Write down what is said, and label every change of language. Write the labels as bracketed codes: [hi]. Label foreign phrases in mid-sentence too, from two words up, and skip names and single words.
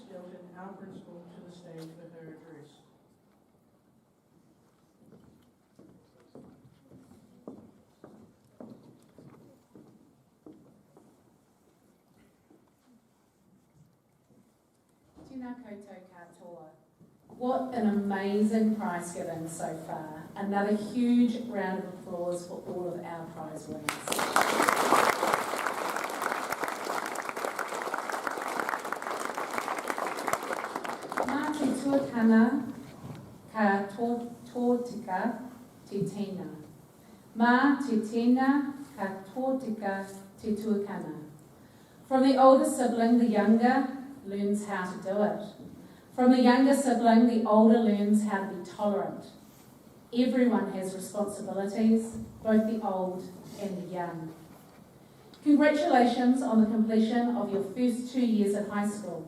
[en] Skelton, our principal, to the stage for her address. [mi] Tēnā koutou katoa. [en] What an amazing prize giving so far. Another huge round of applause for all of our prize winners. [mi] Mā te tuakana ka tōtika te tēnā. Mā te tēnā ka tōtika te tuakana. [en] From the older sibling, the younger learns how to do it. From the younger sibling, the older learns how to be tolerant. Everyone has responsibilities, both the old and the young. Congratulations on the completion of your first 2 years at high school.